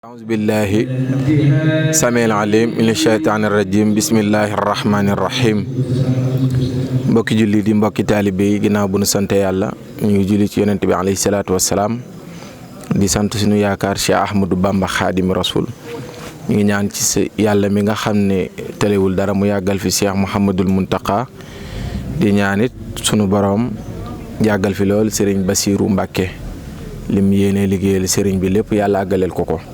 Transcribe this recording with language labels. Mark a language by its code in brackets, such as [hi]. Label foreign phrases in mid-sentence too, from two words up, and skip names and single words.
[ar] أعوذ بالله سميع العليم من الشيطان الرجيم بسم الله الرحمن الرحيم [wo] mbokki julli di mbokki taalibe yi ginnaaw bu nu sante yàlla ñu ngi julli ci yonent bi [ar] عليه الصلاة والسلام [wo] di sant suñu yaakaar Cheikh Ahmadou Bamba Khadim Rasoul ñu ngi ñaan ci yàlla mi nga xam ne telewul dara mu yàggal fi Cheikh Mouhamadul Muntaka di ñaanit sunu borom yàggal fi lool Serigne Bassirou Mbacké lim yéene liggéeyal Serigne bi lépp yàlla àggaleel ko